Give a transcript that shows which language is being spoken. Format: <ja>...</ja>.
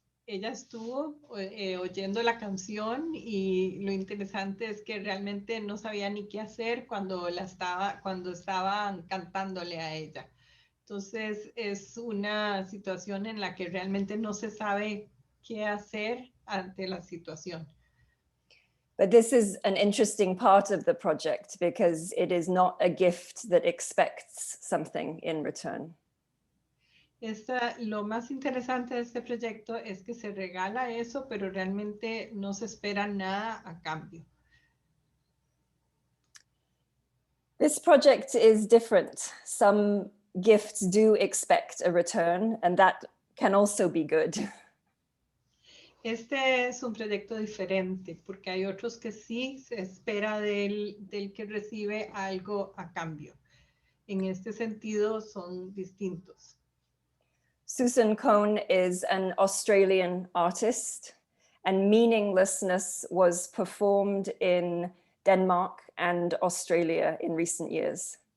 <es>Ella estuvo oyendo la canción y lo interesante es que realmente no sabía ni qué hacer cuando estaban cantándole a ella. Entonces es una situación en la que realmente no se sabe qué hacer ante la situación.</es> <en>But this is an interesting part of the project because it is not a gift that expects something in return.</en> <es>Lo más interesante de este proyecto es que se regala eso, pero realmente no se espera nada a cambio.</es> <en>This project is different. Some gifts do expect a return, and that can also be good.</en> <es>Este es un proyecto diferente porque hay otros que sí se espera del que recibe algo a cambio. En este sentido son distintos.</es> <en>Susan Cohn is an Australian artist, and Meaninglessness was performed in Denmark and Australia in recent years.</en>